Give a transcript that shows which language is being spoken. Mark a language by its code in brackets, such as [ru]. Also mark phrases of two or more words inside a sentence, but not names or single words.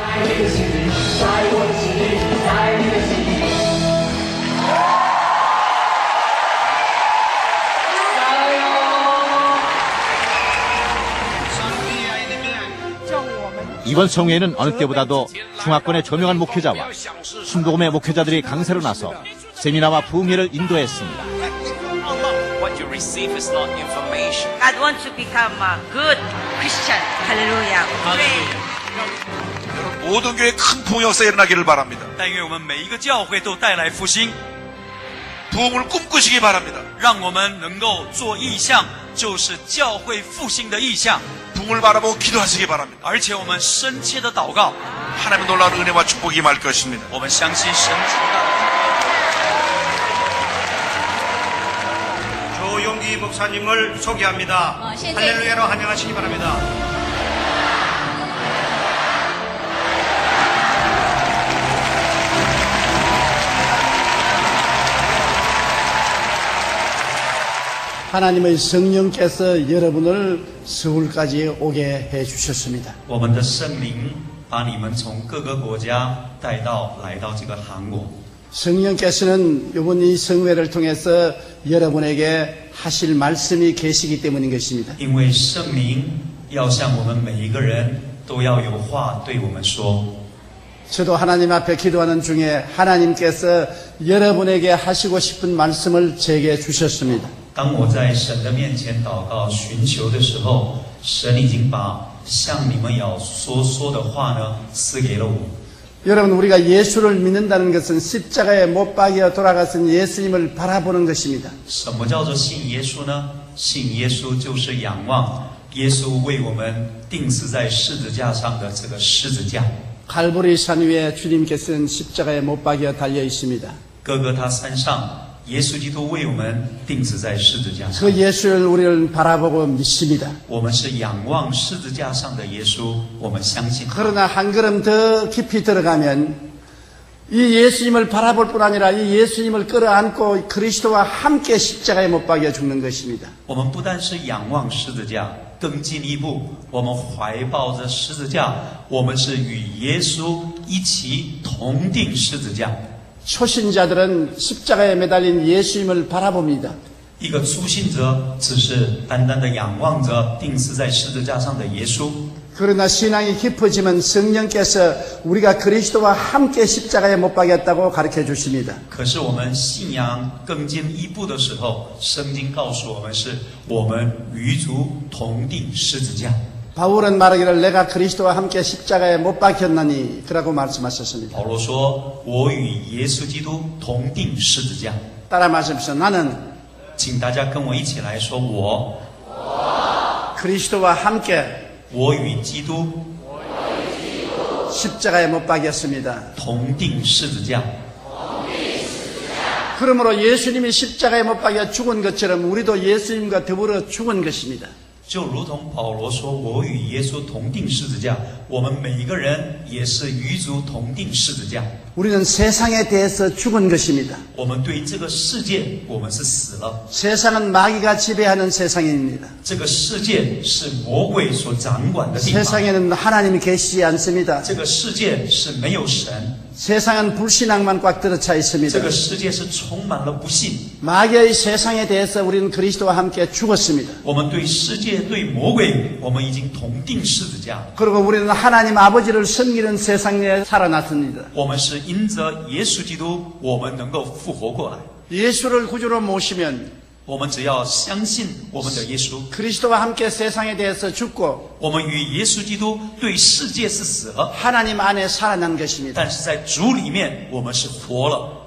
[ko] 이번 성회에는 어느 때보다도 중화권의 조명한 목회자와 순복음의 목회자들이 강사로 나서 세미나와 부흥회를 인도했습니다. [en] Receive is not information. God wants to become a good Christian. Hallelujah. [ko] 모든 교회 큰 부흥 역사 일어나기를 바랍니다. [zh] 但愿我们每一个教会都带来复兴， [ko] 부흥을 꿈꾸시기 바랍니다. [zh] 让我们能够做意向，就是教会复兴的意向， [ko] 부흥을 바라보고 기도하시기 바랍니다. [zh] 而且我们深切的祷告， [ko] 하나님의 놀라운 은혜와 축복이 임할 것입니다. [zh] 我们相信神极大。 [ko] 조용기 목사님을 소개합니다. 할렐루야로 환영하시기 바랍니다. 하나님의 성령께서 여러분을 서울까지 오게 해주셨습니다. [zh] 我们的圣灵把你们从各个国家来到这个韩国。 [ko] 성령께서는 이번 이 성회를 통해서 여러분에게 하실 말씀이 계시기 때문인 것입니다. [zh] 因为圣灵要向我们每一个人都要有话对我们说。 [ko] 저도 하나님 앞에 기도하는 중에 하나님께서 여러분에게 하시고 싶은 말씀을 제게 주셨습니다. [zh] 当我在神的面前祷告寻求的时候，神已经把向你们要说的话呢赐给了我。 [ko] 여러분, 우리가 예수를 믿는다는 것은 십자가에 못 박여 돌아가신 예수님을 바라보는 것입니다. [zh] 什么叫做信耶稣呢？信耶稣就是仰望耶稣为我们钉死在十字架上的这个十字架。 [ko] 갈보리 산 위에 주님께서는 십자가에 못 박여 달려 있습니다. [zh] 哥哥他山上，耶稣基督为我们钉死在十字架上。 [ko] 그 예수를 우리는 바라보고 믿습니다. [zh] 我们是仰望十字架上的耶稣，我们相信。 [ko] 그러나 한 걸음 더 깊이 들어가면 이 예수님을 바라볼 뿐 아니라 이 예수님을 끌어안고 그리스도와 함께 십자가에 못 박여 죽는 것입니다. [zh] 我们不但是仰望十字架，更进一步，我们怀抱着十字架，我们是与耶稣一起同定十字架。 [ko] 초신자들은 십자가에 매달린 예수님을 바라봅니다. [zh] 一个初信者只是单单的仰望着钉死在十字架上的耶稣。 [ko] 그러나 신앙이 깊어지면 성령께서 우리가 그리스도와 함께 십자가에 못 박였다고 가르쳐 주십니다. [zh] 可是我们信仰更进一步的时候，圣经告诉我们是我们与主同定十字架。 [ko] 바울은 말하기를 내가 그리스도와 함께 십자가에 못 박혔나니 그라고 말씀하셨습니다. [zh] 保罗说：“我与耶稣基督同定十字架。” [ko] 따라 말씀하십시오. 나는 [zh] 请大家跟我一起来说：“我 [ko] 그리스도와 함께 [zh] 与基督 [ko] 십자가에 못 박였습니다. [zh] 同定十字架。” [ko] 그러므로 예수님이 십자가에 못 박여 죽은 것처럼 우리도 예수님과 더불어 죽은 것입니다. [zh] 就如同保罗说：“我与耶稣同定十字架。” 我们每一个人也是与主同定十字架。 [ko] 우리는 세상에 대해서 죽은 것입니다. [zh] 我们对这个世界，我们是死了。 [ko] 세상은 마귀가 지배하는 세상입니다. [zh] 这个世界是魔鬼所掌管的地方。 [ko] 세상에는 하나님이 계시지 않습니다. [zh] 这个世界是没有神， [ko] 세상은 불신앙만 꽉 들어차 [zh] 这 [ko] 있습니다. [zh] 个世界是充满了不信。 [ko] 마귀의 세상에 대해서 우리는 그리스도와 함께 죽었습니다. [zh] 我们对世界、对魔鬼，我们已经同定十字架了。 [ko] 그리고 우리는 하나님 아버지를 섬기는 세상에 살아났습니다. [zh] 我们是因着耶稣基督，我们能够复活过来。 [ko] 예수를 구주로 모시면 [zh] 我们只要相信我们的耶稣， [ko] 그리스도와 함께 세상에 대해서 죽고 [zh] 我们与耶稣基督对世界是死了， [ko] 하나님 안에 살아난 것입니다. [zh] 但是在主里面我们是活了。